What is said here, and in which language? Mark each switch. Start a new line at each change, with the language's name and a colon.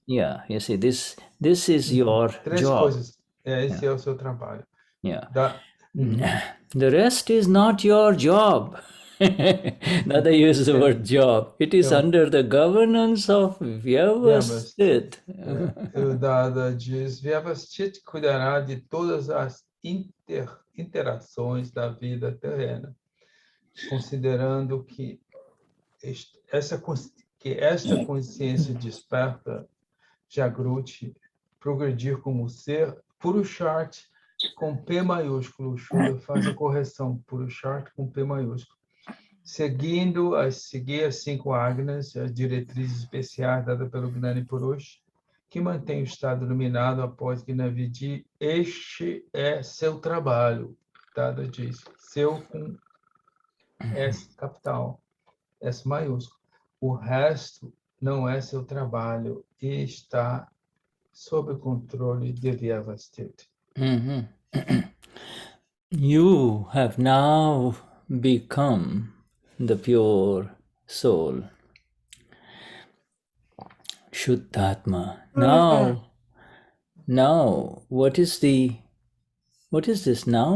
English: Yeah, you see, this is your 3 job.
Portuguese: coisas. Esse é o seu trabalho.
English: Yeah. The rest is not your job. Nada uses the word job. It is under the governance of Vyavasthit.
Portuguese: O Dada diz, Vyavasthit cuidará de todas as interações da vida terrena, considerando que esta consciência desperta, Jagruti, progredir como ser, Purusharth com P maiúsculo, Shuddha faz a correção, Purusharth com P maiúsculo, seguir as 5 agnas, as diretrizes especiais dadas pelo Gnani Purush, que mantém o estado iluminado após Gnanvidhi. Este é seu trabalho, Dada diz, seu com S capital, S maiúsculo. O resto não é seu trabalho e está sob o controle de Vyavasthit.
English: You have now become the pure soul, Shuddhatma. Now, what is this now?